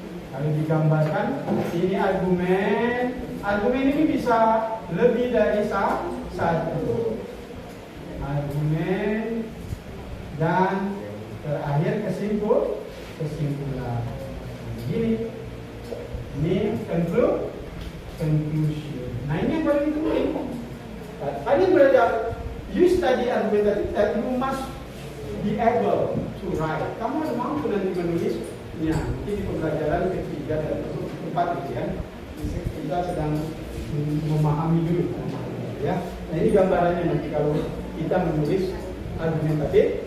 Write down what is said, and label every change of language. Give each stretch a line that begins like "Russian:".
Indonesian: kalau digambarkan ini argumen ini bisa lebih dari satu argumen dan terakhir kesimpulan. Ini conclusion. Nah ini yang paling penting. Kalian belajar,
English: you study argumentative that you must be able to write.
Indonesian: Kamu harus mampu nanti menulisnya. Nanti di pembelajaran ketiga dan keempat gitu ya. Kita sedang memahami dulu ya. Nah ini gambarannya nanti kalau kita menulis argumentatif.